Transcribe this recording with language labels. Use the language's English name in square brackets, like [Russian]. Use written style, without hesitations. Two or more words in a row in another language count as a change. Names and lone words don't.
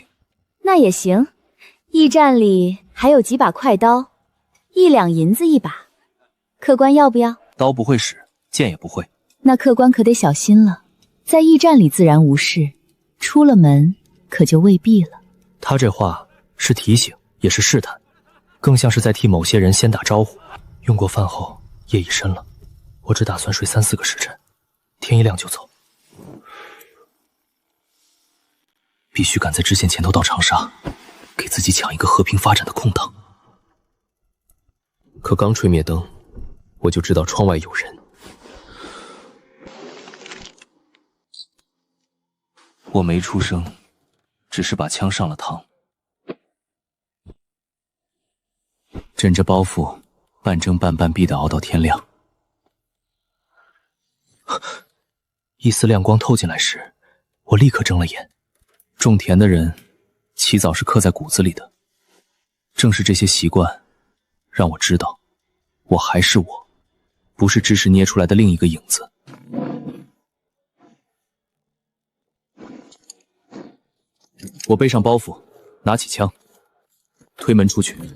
[Chinese] 那也行，驛站裡還有幾把快刀，1兩銀子一把，客官要不要？刀不會使，劍也不會。那客官可得小心了，在驛站裡自然無事，出了門可就未必了。他這話是提醒，也是試探，更像是在替某些人先打招呼。用過飯後，夜已深了，我只打算睡3、4個時辰，天一亮就走。必須趕在知縣前頭到長沙，給自己搶一個和平發展的空檔。可剛吹滅燈，我就知道窗外有人。我沒出聲，只是把槍上了膛，枕着包袱，半睜半半閉地熬到天亮。一絲亮光透進來時，我立刻睜了眼。種田的人，起早是刻在骨子裡的。正是這些習慣，讓我知道，我還是我，不是知識捏出來的另一個影子。我背上包袱，拿起槍，推門出去。